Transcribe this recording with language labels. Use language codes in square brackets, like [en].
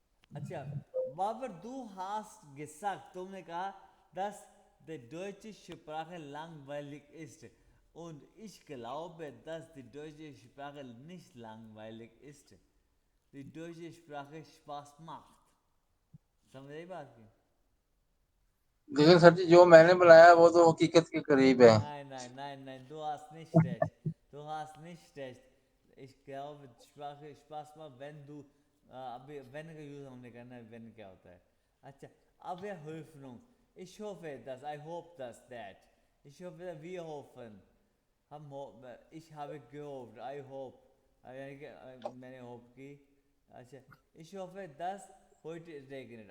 [de] اچھا بابر دو ہاسٹ gesagt, [ur] تم نے کہا [de] dass die deutsche Sprache langweilig ist und ich glaube, dass die deutsche Sprache nicht langweilig ist. Die deutsche Sprache Spaß macht. [ur] سمجھ آئی بات کی؟ لیکن سر جی جو میں نے بنایا وہ تو حقیقت کے قریب ہے. [de] Nein, du hast nicht recht. Du hast nicht recht. Ich glaube, Sprache Spaß macht, wenn du [ur] ابھی [de] wenn [ur] کا یوز ہم نے کرنا ہے. wenn کیا ہوتا ہے؟ اچھا اب یہ Hoffnung. [de] Ich hoffe, dass, [en] I hope, [de] dass [en] that. [de] Ich hoffe, wir hoffen. [ur] ہم [de] ich habe gehofft, [en] I hope. [ur] یعنی کہ میں نے ہوپ کی. [de] اچھا ich hoffe, dass heute regnet.